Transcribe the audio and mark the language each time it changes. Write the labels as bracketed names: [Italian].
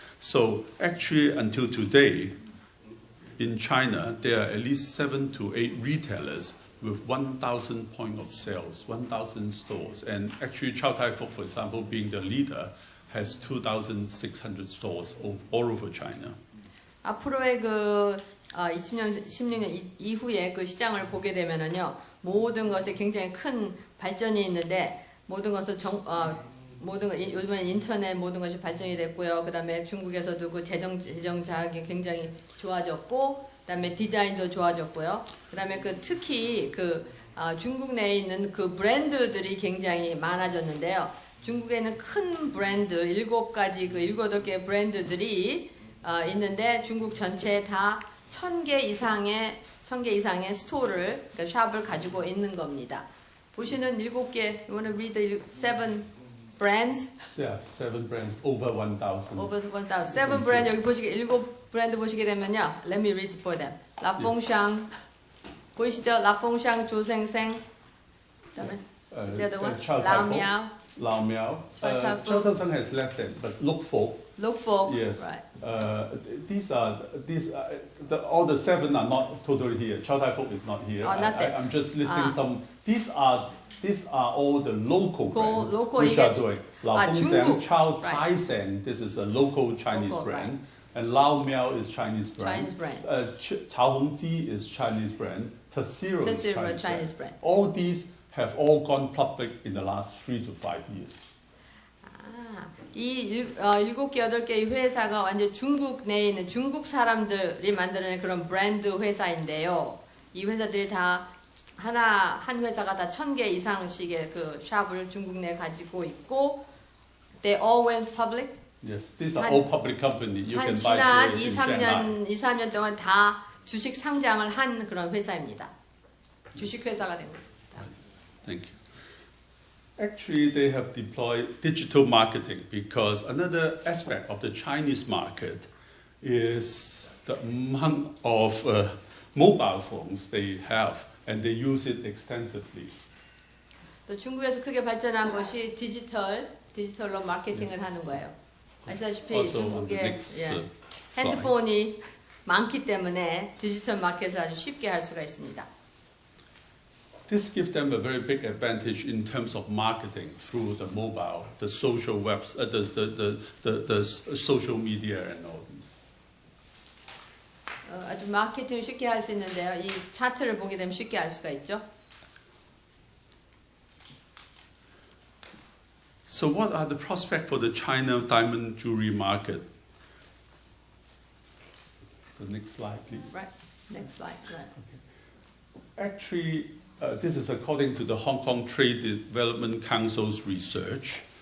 [English] So actually, until today, in China, there are at least 7 to 8 retailers with 1,000 point of sales, 1,000 stores. And actually, Chow Tai Fook, for example, being the leader, has 2,600 stores all over China. [Korean] 앞으로의 그 20년, 16년 이후에 그 시장을 보게 되면은요, 모든 것에 굉장히 큰 발전이 있는데, 모든 것은 요즘에 인터넷 모든 것이 발전이 됐고요. 그다음에 중국에서도 그 재정 자격이 굉장히 좋아졌고, 그다음에 디자인도 좋아졌고요. 그다음에 그 특히 그 중국 내에 있는 그 브랜드들이 굉장히 많아졌는데요. 중국에는 큰 브랜드 7가지 그 7-8개 브랜드들이 있는데 중국 전체에 다 1,000개 이상의 스토어를 그러니까 샵을 가지고 있는 겁니다. 보시는 7개, [English] you want to read the 7 brands? Yeah, 7 brands, over 1,000. Over 1,000. [Korean] 7 브랜드 여기 보시게 7 브랜드 보시게 되면요. [English] Let me read for them. [Korean] 라퐁샹 보이시죠? 라퐁샹 조생생. 그다음에 [English] the other one. 라오미ao. Laomiao. Chow Tai Fook has less than, but Luk Fook. Luk Fook. Yes. Right. All the 7 are not totally here. Chow Tai Fook is not here. Oh, not there. I'm just listing some. These are all the local brands which are doing. Laofengxiang, Chow Tai Seng. This is a local Chinese brand. Right. And Lao Miao is Chinese brand. Cao Hongji is Chinese brand. Tesiro is Chinese brand. All these have all gone public in the last 3 to 5 years. [Korean] 이 7개, 8개의 회사가 완전 중국 내에 있는 중국 사람들이 만드는 그런 브랜드 회사인데요. 이 회사들이 다 한 회사가 다 1,000개 이상씩의 그 샵을 중국 내에 가지고 있고, [English] they all went public. Yes, these are all public companies. You can buy [Korean] 지난 [English] shares in [Korean] 2, 3년 동안 다 주식 상장을 한 그런 회사입니다. 주식 회사가 된 거죠. [English] Thank you. Actually, they have deployed digital marketing because another aspect of the Chinese market is the amount of mobile phones they have, and they use it extensively. [Korean] 또 중국에서 크게 발전한 것이 디지털로 마케팅을 하는 거예요. 아시다시피 중국에 핸드폰이 많기 때문에 디지털 마켓을 아주 쉽게 할 수가 있습니다. [English] This gives them a very big advantage in terms of marketing through the mobile, the social webs, the social media and all these. [Korean] 아주 마케팅을 쉽게 할 수 있는데요. 이 차트를 보게 되면 쉽게 알 수가 있죠. [English] So what are the prospects for the China diamond jewelry market? The next slide, please. Right. Next slide. Right. Okay. Actually, this is according to the Hong Kong Trade Development Council's research.